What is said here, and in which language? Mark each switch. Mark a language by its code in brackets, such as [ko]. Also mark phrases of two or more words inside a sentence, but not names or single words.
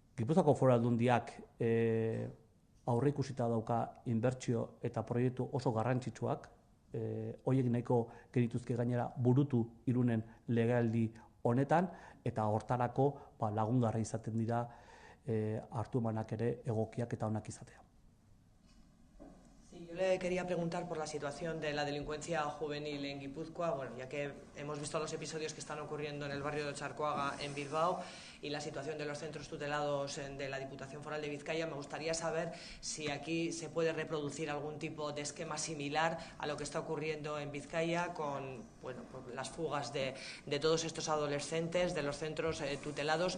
[eu] Gipuzkoako Foru Aldundiak aurreikusita dauka inbertsio eta proiektu oso garrantzitsuak, horiek nahiko genituzke gainera burutu Irunen legealdi honetan, eta hortarako lagungarri izaten dira hartu emanak ere egokiak eta onak izatea. [es] Yo le quería preguntar por la situación de la delincuencia juvenil en Guipúzcoa, bueno, ya que hemos visto los episodios que están ocurriendo en el barrio de Otxarkoaga, en Bilbao, y la situación de los centros tutelados de la Diputación Foral de Vizcaya. Me gustaría saber si aquí se puede reproducir algún tipo de esquema similar a lo que está ocurriendo en Vizcaya con, bueno, por las fugas de todos estos adolescentes de los centros tutelados.